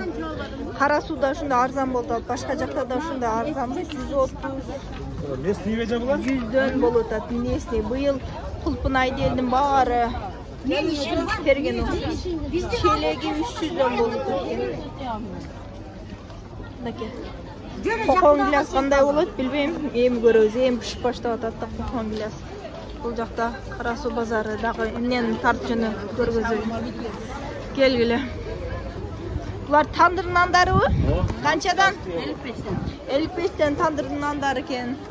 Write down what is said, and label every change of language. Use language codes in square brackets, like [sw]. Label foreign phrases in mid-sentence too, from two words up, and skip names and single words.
[ky] Кара сууда ушундай арзан болуп атат. Башка жакта да ушундай арзан. 130. Местный веже булар? 100дөн болуп атат. Местный быйыл Кулпунай элдин баары берген. Челеги 300дөн болуп атат. Мынакей. [uz] Kokon gilas qanday bo'ladi bilmayman. Endi ko'ramiz. Endi pishib boshlab atadi kokon gilas. Bu yoqda Qarasu bozoridagi men tartibini ko'rgazaylik. Kelgili. Bular tandir nandari-ku? Qanchadan? 55 dan tandir nandari ekan.